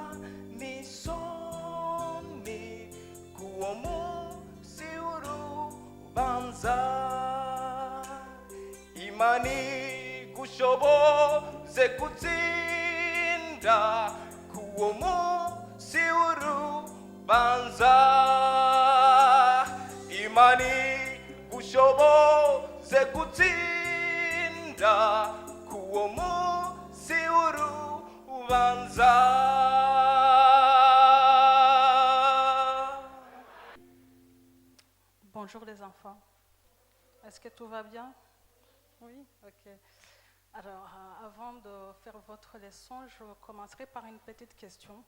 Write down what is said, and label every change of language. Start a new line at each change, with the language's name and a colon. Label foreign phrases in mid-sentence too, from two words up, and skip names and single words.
Rundi: n'isoni kuwo musi w'urubanza imana igushoboze gutsinda kuwo musi w'urubanza imana igushoboze gutsinda kuwo musi w'urubanza.
French: Bonjour les enfants. Est-ce que tout va bien? Oui, ok. Alors, avant de faire votre leçon, je commencerai par une petite question.